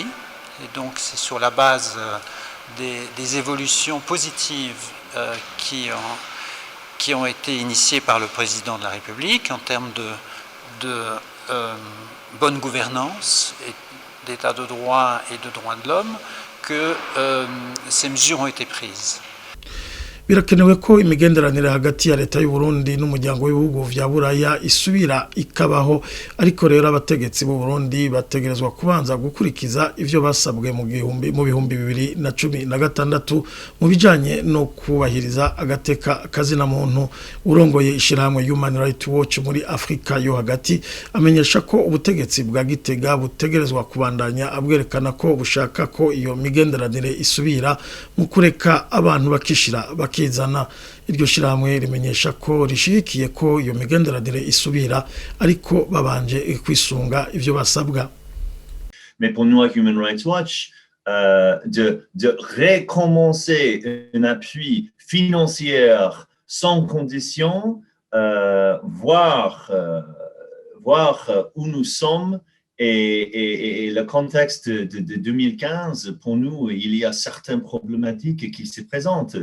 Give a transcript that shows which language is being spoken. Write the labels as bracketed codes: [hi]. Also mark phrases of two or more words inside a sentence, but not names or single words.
[fr] Et donc c'est sur la base des évolutions positives qui ont été initiées par le président de la République en termes de bonne gouvernance, et d'état de droit et de droits de l'homme que ces mesures ont été prises. [rn] Birakenewe ko imigenderanire hagati ya leta y'u Burundi n'umuryango w'ibihugu vya Buraya isubira ikabaho, ariko rero abategetsi b'u Burundi bategerezwa kubanza gukurikiza ivyo basabwe mu bihumbi 2016 mu bijanye no kubahiriza agateka kazina muntu. Urongoye ishiramwe Human Rights Watch muri Afrika yo hagati amenyesha ko ubutegetsi bwa Gitega butegerezwa kubandanya abwerekana ko bushaka ko iyo migenderanire isubira mu kureka abantu bakishira bakizana. Iryo shiramwe rimenyesha ko rishigikiye ko iyo migenderanire isubira, ariko babanje kwisunga ivyo basabwa. [fr] Mais pour nous à Human Rights Watch, de recommencer un appui financier sans condition, voir où nous sommes et le contexte de 2015, pour nous, il y a certaines problématiques qui se présentent.